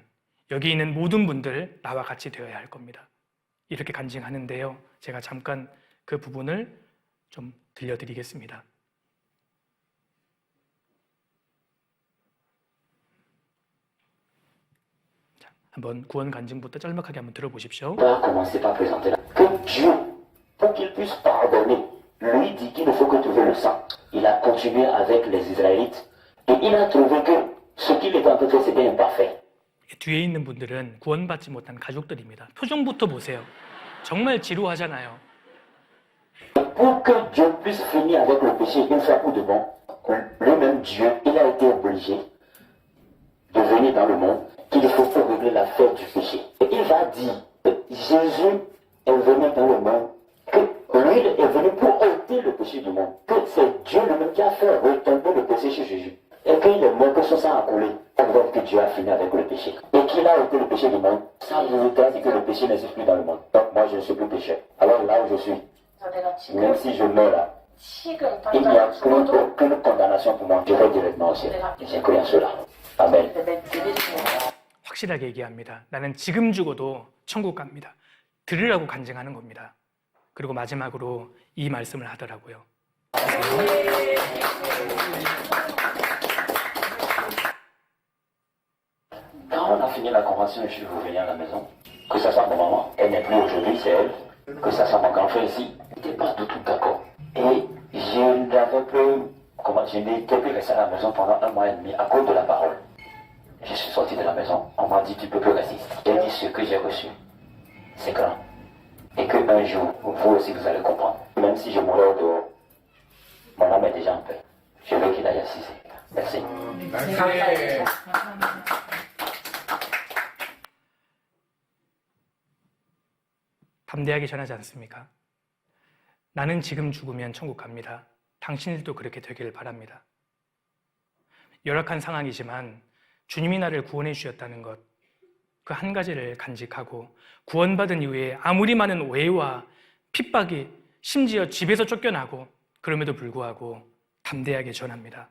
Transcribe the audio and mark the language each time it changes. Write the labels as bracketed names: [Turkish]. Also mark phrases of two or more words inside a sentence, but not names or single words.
[Korean] 여기 있는 모든 분들 나와 같이 되어야 할 겁니다. 이렇게 간증하는데요. 제가 잠깐 그 부분을 좀 들려드리겠습니다. 자, 한번 구원 간증부터 짤막하게 한번 들어보십시오. [French] Commencer par présenter que Dieu, pour qu'il puisse pardonner, lui dit qu'il ne faut que trouver le sang. Il a continué avec les Israélites et il a trouvé que ce qu'il était en train de faire, c'était imparfait. [Korean] 뒤에 있는 분들은 구원받지 못한 가족들입니다. 표정부터 보세요. 정말 지루하잖아요. [French] Pour que Dieu puisse finir avec le péché une fois pour de bon, le même Dieu, il a été obligé de venir dans le monde, qu'il faut pour régler l'affaire du péché. Et il va dire, Jésus est venu dans le monde, que lui est venu pour ôter le péché du monde, que c'est Dieu lui-même qui a fait retomber le péché chez Jésus. Et qu'il est mort, que son sang a coulé, donc que Dieu a fini avec le péché. Et qu'il a ôté le péché du monde, ça voudrait dire que le péché n'existe plus dans le monde. Donc moi je ne suis plus pécheur. Alors là où je suis, même si je meurs là, il n'y a aucune condamnation pour moi. Je vais directement au ciel. Et j'ai cru en cela. Amen. [Korean] 확실하게 얘기합니다. 나는 지금 죽어도 천국 갑니다. 들으라고 간증하는 겁니다. 그리고 마지막으로 이 말씀을 하더라고요. [French] Quand on a fini la convention et je suis revenu à la maison, que ça soit ma maman, elle n'est plus aujourd'hui, c'est elle, que ça soit mon grand frère ici, n'était pas du tout d'accord. Et je n'étais plus resté à la maison pendant 1 mois et demi à cause de la parole. Je suis sorti de la maison, on m'a dit tu peux plus rester ici. J'ai dit ce que j'ai reçu, c'est grand. Et qu'un jour, vous aussi vous allez comprendre. Même si je mourrais au dehors, mon âme est déjà en paix. Je veux qu'il aille assiser. Merci. [Korean] 담대하게 전하지 않습니까? 나는 지금 죽으면 천국 갑니다. 당신들도 그렇게 되기를 바랍니다. 열악한 상황이지만 주님이 나를 구원해 주셨다는 것, 그 한 가지를 간직하고 구원받은 이후에 아무리 많은 오해와 핍박이 심지어 집에서 쫓겨나고 그럼에도 불구하고 담대하게 전합니다.